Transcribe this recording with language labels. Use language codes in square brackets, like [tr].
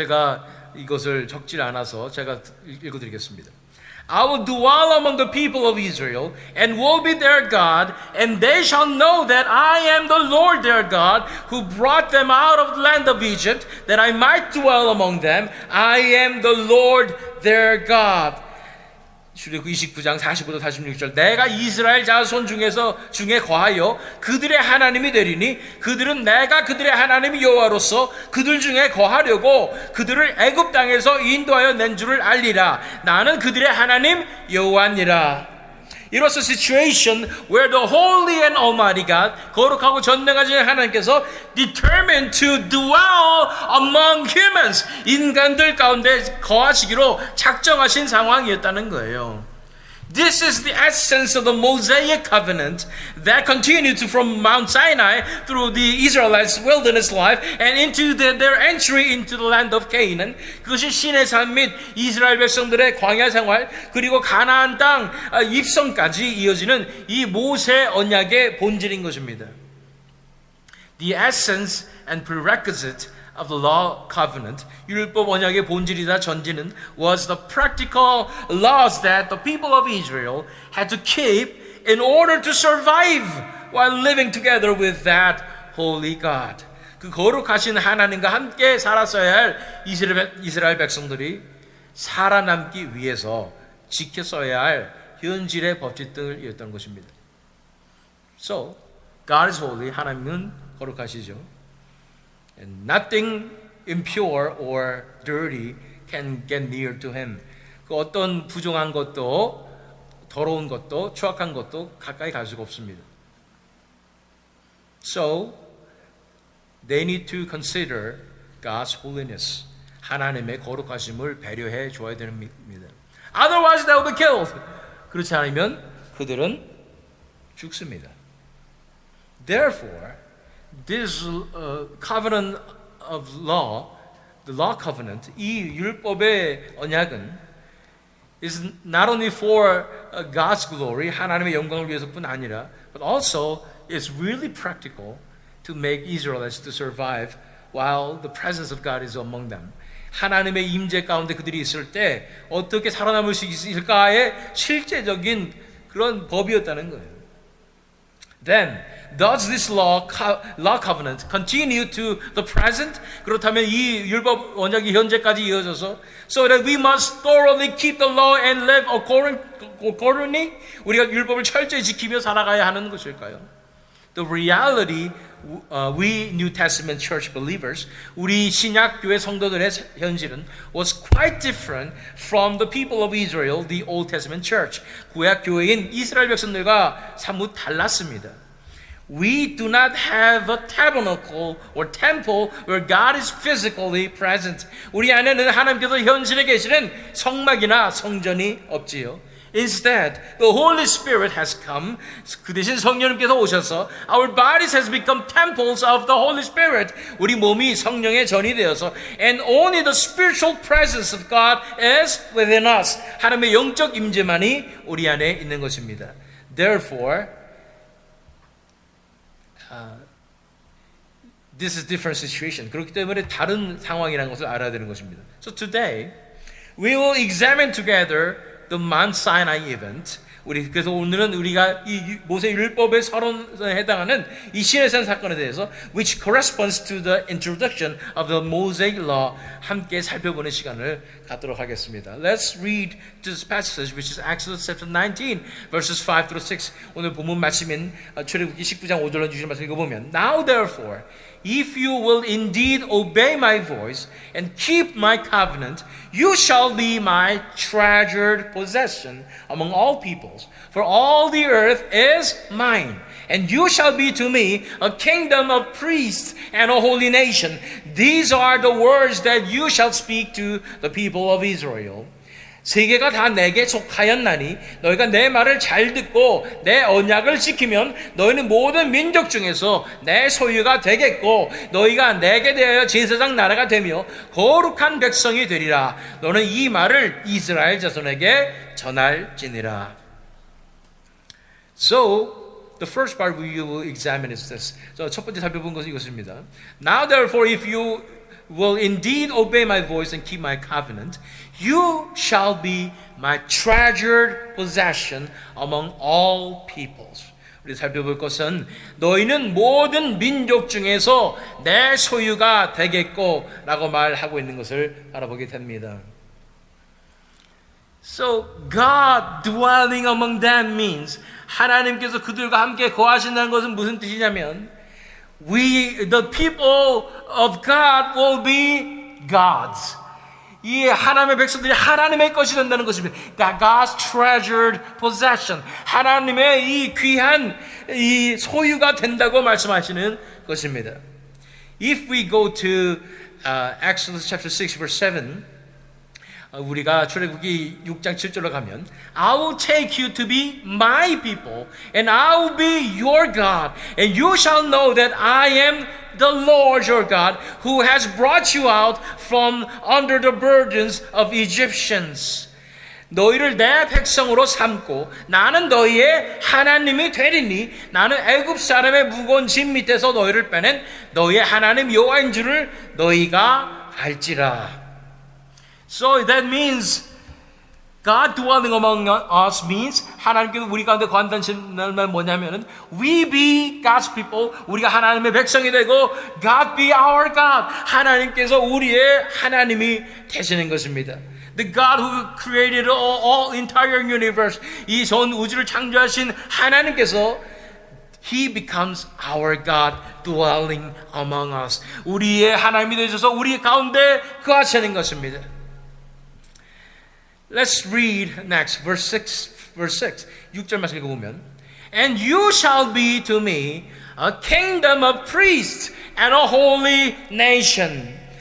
[ko] 제가 이것을 적지 않아서 제가 읽어드리겠습니다. [en] I will dwell among the people of Israel, and will be their God, and they shall know that I am the Lord their God, who brought them out of the land of Egypt, that I might dwell among them. I am the Lord their God. [ko] 출애굽기 29장 45절 46절 내가 이스라엘 자손 중에 거하여 그들의 하나님이 되리니 그들은 내가 그들의 하나님 여호와로서 그들 중에 거하려고 그들을 애굽 땅에서 인도하여 낸 줄을 알리라. 나는 그들의 하나님 여호와니라. [en] It was a situation where the Holy and Almighty God, [ko] 거룩하고 전능하신 하나님께서 [en] determined to dwell among humans, [ko] 인간들 가운데 거하시기로 작정하신 상황이었다는 거예요. [en] This is the essence of the Mosaic covenant that continued from Mount Sinai through the Israelites' wilderness life and into their entry into the land of Canaan. [ko] 그것이 신의 삶 및 이스라엘 백성들의 광야 생활 그리고 가나안 땅 입성까지 이어지는 이 모세 언약의 본질인 것입니다. [en] The essence and prerequisite of the law covenant, [ko] 율법 언약의 본질이다 전제는 [en] was the practical laws that the people of Israel had to keep in order to survive while living together with that holy God. [ko] 그 거룩하신 하나님과 함께 살았어야 할 이스라엘 백성들이 살아남기 위해서 지켰어야 할 현실의 법칙들이었던 것입니다. [en] So, God is holy. [ko] 하나님은 거룩하시죠. [en] And nothing impure or dirty can get near to him. [ko] 그 어떤 부정한 것도 더러운 것도 추악한 것도 가까이 갈 수가 없습니다. [en] So they need to consider God's holiness. [ko] 하나님의 거룩하심을 배려해 줘야 됩니다. [en] Otherwise they will be killed. [ko] 그렇지 않으면 그들은 죽습니다. [en] Therefore this covenant of law, the law covenant, [ko] 이 율법의 언약은 [en] is not only for God's glory, [ko] 하나님의 영광을 위해서뿐 아니라, [en] but also is really practical to make Israelites to survive while the presence of God is among them. [ko] 하나님의 임재 가운데 그들이 있을 때 어떻게 살아남을 수 있을까의 실제적인 그런 법이었다는 거예요. [en] Then, does this law covenant continue to the present? [ko] 그렇다면 이 율법 언약이 현재까지 이어져서 [en] so that we must thoroughly keep the law and live accordingly? [ko] 우리가 율법을 철저히 지키며 살아가야 하는 것일까요? [en] The reality we New Testament church believers, [ko] 우리 신약 교회 성도들의 현실은 [en] was quite different from the people of Israel, the Old Testament church. [ko] 구약 교회인 이스라엘 백성들과 사뭇 달랐습니다. [en] We do not have a tabernacle or temple where God is physically present. [ko] 우리 안에는 하나님께서 현실에 계시는 성막이나 성전이 없지요. [en] Instead, the Holy Spirit has come. [ko] 그 대신 성령님께서 오셔서 [en] our bodies has become temples of the Holy Spirit. [ko] 우리 몸이 성령의 전이 되어서 [en] and only the spiritual presence of God is within us. [ko] 하나님의 영적 임재만이 우리 안에 있는 것입니다. [en] Therefore, this is different situation. [ko] 그렇기 때문에 다른 상황이라는 것을 알아야 되는 것입니다. [en] So today, we will examine together the Mount Sinai event. [ko] 그래서 오늘은 우리가 이 모세 율법의 서론에 해당하는 이 시내산 사건에 대해서 [en] which corresponds to the introduction of the Mosaic Law [ko] 함께 살펴보는 시간을 갖도록 하겠습니다. [en] Let's read this passage which is Exodus chapter 19 verses 5 through 6. [ko] 오늘 본문 말씀인 출애굽기 19장 5절로 주신 말씀 읽어보면 [en] Now therefore if you will indeed obey my voice and keep my covenant, you shall be my treasured possession among all peoples. For all the earth is mine, and you shall be to me a kingdom of priests and a holy nation. These are the words that you shall speak to the people of Israel. [ko] 세계가 다 내게 속하였나니 너희가 내 말을 잘 듣고 내 언약을 지키면 너희는 모든 민족 중에서 내 소유가 되겠고 너희가 내게 대하여 제사장 나라가 되며 거룩한 백성이 되리라. 너는 이 말을 이스라엘 자손에게 전할지니라. [en] So the first part we will examine is this. [ko] 첫 번째 살펴본 것은 이것입니다. [en] Now therefore if you will indeed obey my voice and keep my covenant, you shall be my treasured possession among all peoples. [ko] 우리 살펴볼 것은 너희는 모든 민족 중에서 내 소유가 되겠고 라고 말하고 있는 것을 알아보게 됩니다. [en] So God dwelling among them means [ko] 하나님께서 그들과 함께 거하신다는 것은 무슨 뜻이냐면 [en] the people of God will be gods. [ko] 이 하나님의 백성들이 하나님의 것이 된다는 것입니다. [en] God's treasured possession. [ko] 하나님의 이 귀한 이 소유가 된다고 말씀하시는 것입니다. [en] If we go to Exodus chapter 6 verse 7, [ko] 우리가 출애굽기 6장 7절로 가면 [en] I will take you to be my people and I will be your God and you shall know that I am the Lord your God who has brought you out from under the burdens of Egyptians. [ko] 너희를 내 백성으로 삼고 나는 너희의 하나님이 되리니 나는 애굽 사람의 무거운 짐 밑에서 너희를 빼낸 너희의 하나님 여호와인 줄을 너희가 알지라. [en] So that means God dwelling among us means [ko] 하나님께서 우리 가운데 거한다는 말 뭐냐면은 [en] we be God's people, [ko] 우리가 하나님의 백성이 되고 [en] God be our God, [ko] 하나님께서 우리의 하나님이 되시는 것입니다. [en] The God who created all entire universe, [ko] 이 전 우주를 창조하신 하나님께서 [en] He becomes our God dwelling among us. [ko] 우리의 하나님이 되셔서 우리 가운데 거하시는 것입니다. [en] Let's read next, verse 6. [ko] 6절 말씀 읽어보면 [en] And you shall be to me a kingdom of priests and a holy nation.